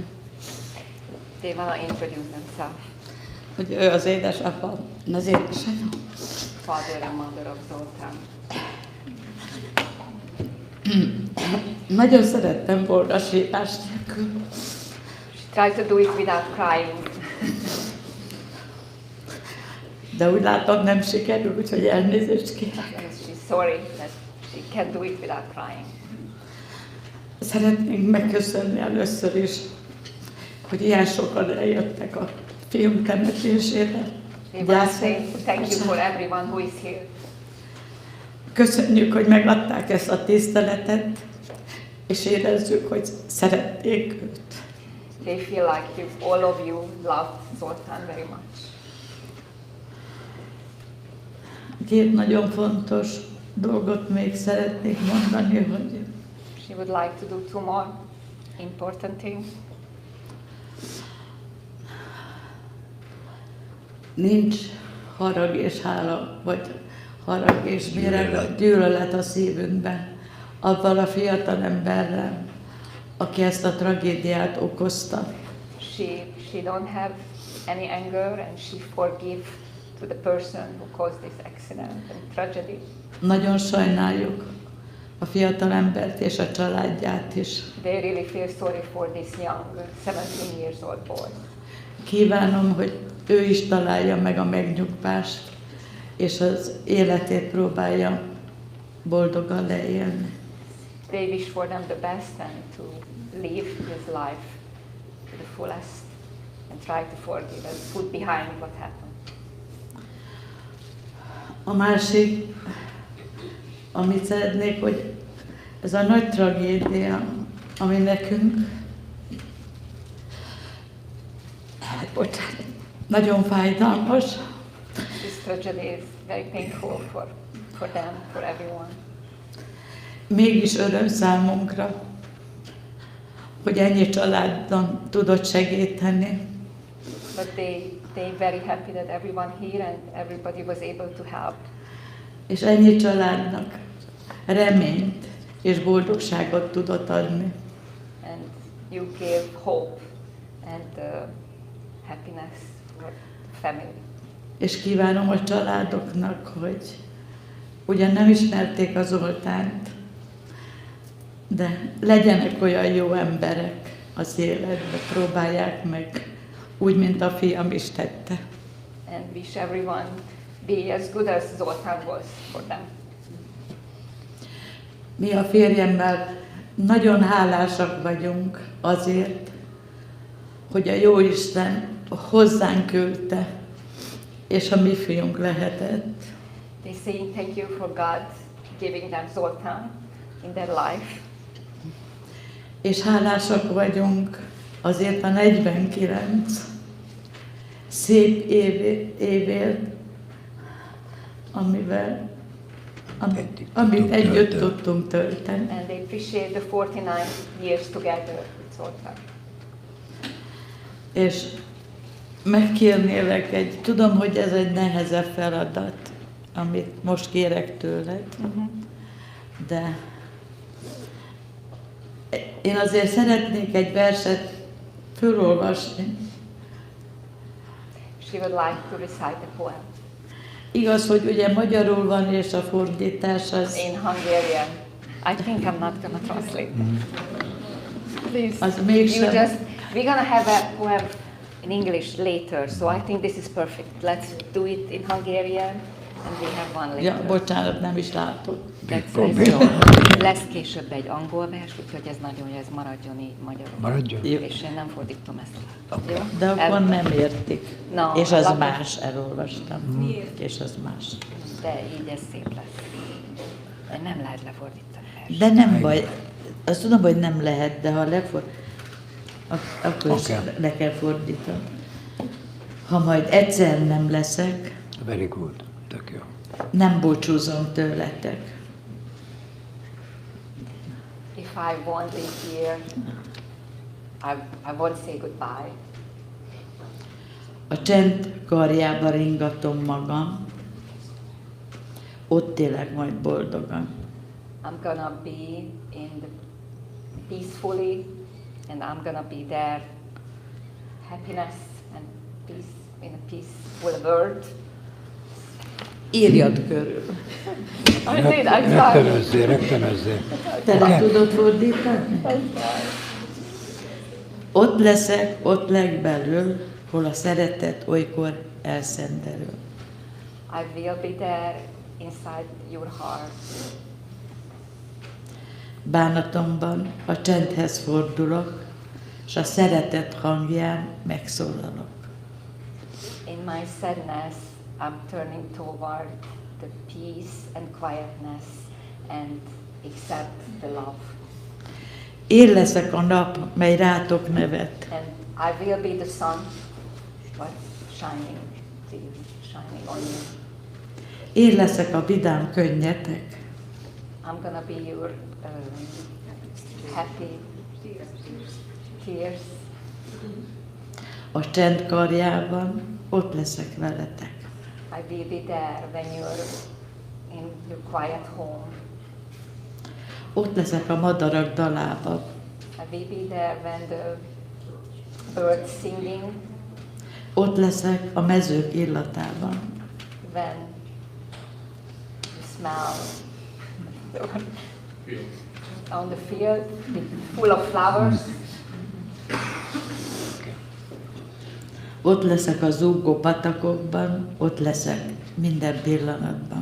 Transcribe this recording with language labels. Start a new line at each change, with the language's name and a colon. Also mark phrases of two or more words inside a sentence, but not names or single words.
English: They want to introduce themselves.
Hungarian: hogy ő az édesapa, az édesanyja.
English: Father and mother of Zoltan.
Hungarian: Nagyon szerettem volna sétás nélkül.
English: Try to do it without crying.
Hungarian: De úgy látom, nem sikerül, úgyhogy elnézést kérek.
English: She's sorry that she can't do it without crying.
Hungarian: Szeretnénk megköszönni először is, hogy ilyen sokan eljöttek a fiunk temetésére.
English: We want to say thank you for everyone who is here.
Hungarian: Köszönjük, hogy megadták ezt a tiszteletet, és érezzük, hogy szerették őt.
English: They feel like all of you love Zoltan very much.
Hungarian: Két nagyon fontos dolgot még szeretnék mondani, hogy
English: She would like to do two more important things.
Hungarian: nincs harag és hála, vagy harag és méreg, a gyűlölet a szívünkben, avval a fiatal emberrel, aki ezt a tragédiát okozta.
English: She don't have any anger and she forgive to the person who caused this accident and tragedy.
Hungarian: Nagyon sajnáljuk a fiatal embert és a családját is.
English: They really feel sorry for this young 17 years old boy.
Hungarian: Kívánom, hogy ő is találja meg a megnyugvást, és az életét próbálja boldogan leélni.
English: They wish for them the best and to live his life to the fullest and try to forgive and put behind what happened.
Hungarian: A másik, amit szeretnék, hogy ez a nagy tragédia, ami nekünk nagyon fájdalmas,
English: This tragedy is very painful for them, for everyone.
Hungarian: mégis öröm számunkra, hogy ennyi családon tudott segíteni.
English: But they very happy that everyone here and everybody was able to help.
Hungarian: És ennyi családnak reményt és boldogságot tudott adni.
English: And you gave hope and happiness for the family.
Hungarian: És kívánom a családoknak, hogy ugyan nem ismerték a Zoltánt, de legyenek olyan jó emberek az életben, próbálják meg, úgy, mint a fiam is tette.
English: And wish everyone be as good as Zoltan was for them.
Hungarian: Mi a férjemmel nagyon hálásak vagyunk azért, hogy a Jóisten hozzánk küldte, és a mi fiunk lehetett.
English: They say thank you for God giving them Zoltan in their life.
Hungarian: És hálásak vagyunk azért a 49 szép évért, amit együtt tudtunk tölteni.
English: And they appreciate the 49 years together with Zoltan.
Hungarian: És megkérnélek tudom, hogy ez egy nehezebb feladat, amit most kérek tőled, de én azért szeretnék egy verset fölolvasni.
English: She would like to recite the poem.
Hungarian: Igaz, hogy ugye magyarul van, és a fordítás az...
English: In Hungarian. I think I'm not going to translate. Please,
Hungarian: Az mégsem...
English: we're going to have a poem in English later, so I think this is perfect. Let's do it in Hungarian, and we have one later.
Hungarian: Ja, bocsánat, nem is látod. Lesz később egy angol vers, úgyhogy ez nagyon jó, ez maradjon így magyarul. Maradjon. És én nem fordítom ezt. Okay. Jó? De akkor nem értik. No, és az más, elolvastam. Miért? És az más. De így ez szép lesz. De nem lehet lefordítani vers. De nem baj. Azt tudom, hogy nem lehet, de ha akkor is le kell fordítani. Ha majd egyszer nem leszek,
English: Very good.
Hungarian: Tök jó. nem búcsúzom tőletek.
English: If I won't be here, I won't say goodbye.
Hungarian: A csend karjába ringatom magam, ott élek majd boldogan.
English: I'm gonna be in the peacefully, and I'm gonna be there, happiness and peace in a peaceful world.
Hungarian: Írjad körül.
English: I did, I'm sorry.
Hungarian: Rögtönözzél. Te le tudod fordítani? Ott leszek, ott legbelül, hol a szeretet olykor elszenderül.
English: I will be there inside your heart.
Hungarian: Bánatomban a csendhez fordulok, és a szeretet hangján megszólalok.
English: In my sadness, I'm turning toward the peace and quietness and accept the love.
Hungarian: Én leszek a nap, mely rátok nevet.
English: And I will be the sun, what's shining on you.
Hungarian: Én leszek a vidám könnyetek.
English: I'm gonna be your happy tears.
Hungarian: A csend karjában ott leszek veletek.
English: I will be there when you're in your quiet home.
Hungarian: Ott leszek a madarak dalában.
English: I will be there when the birds singing.
Hungarian: Ott leszek a mezők illatában.
English: When you smell on the field full of flowers.
Hungarian: Ott leszek a zúgó patakokban, ott leszek minden pillanatban.